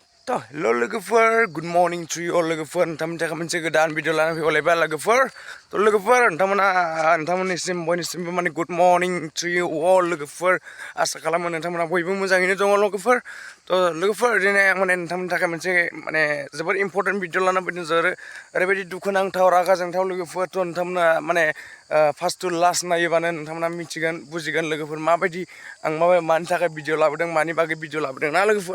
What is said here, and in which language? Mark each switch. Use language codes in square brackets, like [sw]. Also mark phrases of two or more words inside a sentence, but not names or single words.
[en] Hello logofer, good morning to you all logofer. [brx] Nonton jaga moनसे गोदान भिडिअ लाना फैबावलायबाय लोगोफोर. लोगोफोर नोंथांमोननिसिम बयनिसिमबो माने [en] good morning to you all [brx] लोगोफोर. आसा खालामो नोंथांमोना बयबो मोजाङैनो दङ लोगोफोर. लोगोफोर दिनै आं माने नोंथांमोननि थाखाय मोनसे माने जोबोर इम्पर्टेन्ट भिडिअ लाना फैदों ओरैबायदि दुखुनांथाव रागा जोंथाव लोगोफोर. नोंथांमोना माने [en] first to last [brx] नायोबानो नोंथांमोना मिथिगोन बुजिगोन लोगोफोर माबायदि आं मानि थाखाय भिडिअ लाबोदों मानि बागै भिडिअ लाबोदों ना लोगोफोर.